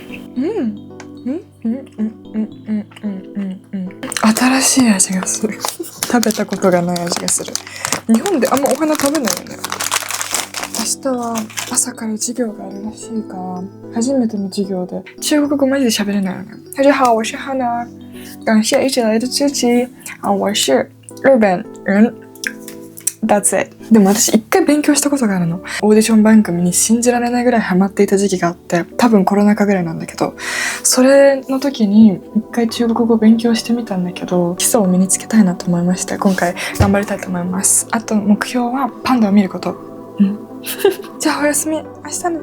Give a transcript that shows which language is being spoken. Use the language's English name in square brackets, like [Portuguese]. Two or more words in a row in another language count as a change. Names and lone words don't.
[Japanese] 新しい味がする。食べたことがない味がする。日本であんまお花食べないよね。明日は朝から授業があるらしいから、初めての授業で中国語マジで喋れないよね。 [Chinese] 大家好，我是 Hana， 感謝一直来的支持。我是日本人。 [English] That's it。 [Japanese] でも私一回勉強したことがあるの。オーディション番組に信じられないぐらいハマっていた時期があって、多分コロナ禍ぐらいなんだけど、それの時に一回中国語を勉強してみたんだけど、基礎を身につけたいなと思いまして、今回頑張りたいと思います。あと目標はパンダを見ること。じゃあおやすみ。明日ね。